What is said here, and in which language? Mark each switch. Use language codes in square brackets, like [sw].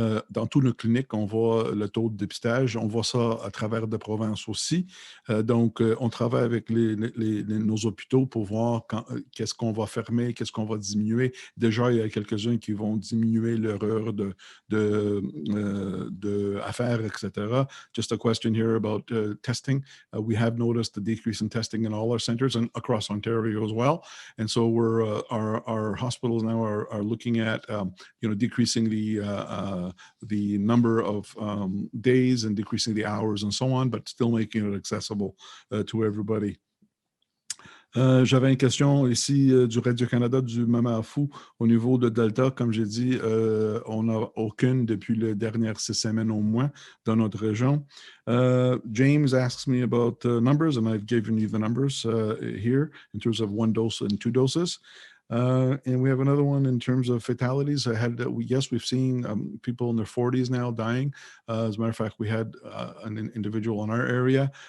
[fr] Dans toutes nos cliniques, on voit le taux de dépistage. On voit ça à travers de provinces aussi. Donc, on travaille avec nos hôpitaux pour voir qu'est-ce qu'on va fermer, qu'est-ce qu'on va diminuer. Déjà, il y a quelques-uns qui vont diminuer leur heure de affaires, etc. [en] Just a question here about testing. We have noticed a decrease in testing in all our centers and across Ontario as well. And so our hospitals now are looking at decreasing the number of days and decreasing the hours and so on, but still making it accessible to everybody. [fr] J'avais une question ici du Radio-Canada du Moment Fou au niveau de Delta. Comme j'ai dit, on n'a aucune depuis les dernières 6 semaines au moins dans notre région. [en] James asks me about numbers, and I've given you the numbers here in terms of 1 dose and 2 doses. And we have another one in terms of fatalities. Yes, we've seen people in their 40s now dying. As a matter of fact, we had an individual in our area.